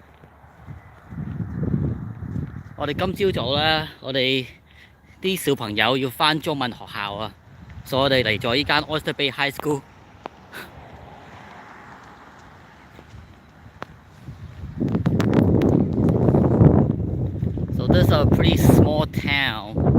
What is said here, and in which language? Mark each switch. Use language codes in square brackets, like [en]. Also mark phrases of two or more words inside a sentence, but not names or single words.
[yue] 我哋今朝早咧，我哋啲小朋友要返中文學校啊，所以我哋嚟咗依間 Oyster Bay High School。 [en] So this is a pretty small town.